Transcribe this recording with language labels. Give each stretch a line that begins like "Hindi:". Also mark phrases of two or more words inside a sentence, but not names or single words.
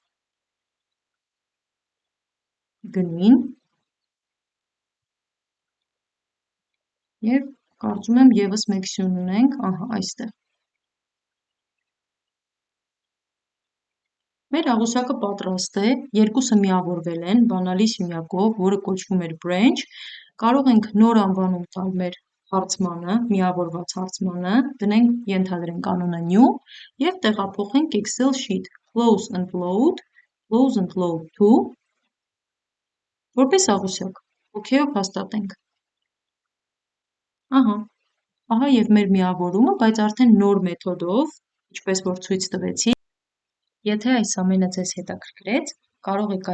Armenian: գնին, և կարծում եմ ևս մեկ սյուն ունենք, ահա այստեղ։ Մեր աղյուսակը պատրաստ է, երկուսը միավորվել են բանալի սյունյակով, որը կոչվում էր branch, կարող ենք նոր անվանում տալ մեր հարցմանը, միավորված հարցմանը, դնենք ենթադրենք անունը new և տեղափոխենք
English: Excel sheet close and load to,
Armenian: որպես աղյուսակ, OK-ով հաստատենք։ Ահա և մեր միավորումը, բայց արդեն նոր մեթոդով, ինչպես որ ցույց տվեցի, եթե այս ամենը ձեզ հետաքրքրեց, կարող եք